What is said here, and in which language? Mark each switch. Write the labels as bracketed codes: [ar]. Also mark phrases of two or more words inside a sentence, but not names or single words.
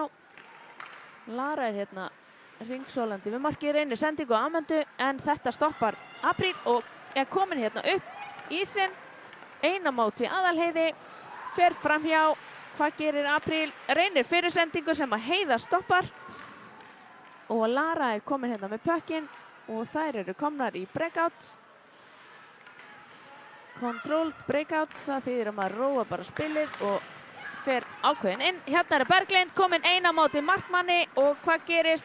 [is] Lara hérna ringsólandi við markið, reynir sendingu á Amandu en þetta stoppar Apríl og komin hérna upp ísinn. Eina móti Aðalheiði, fer framhjá. Hvað gerir Apríl? Reynir fyrir sendingu sem að Heiða stoppar. Og Lara komin hérna með pökkinn og þær eru komnar í breakout. [en] Controlled breakout, [is] það þýðir að maður róa bara spilið og fer ákveðin inn. Hérna Berglind komin eina móti markmanni og hvað gerist?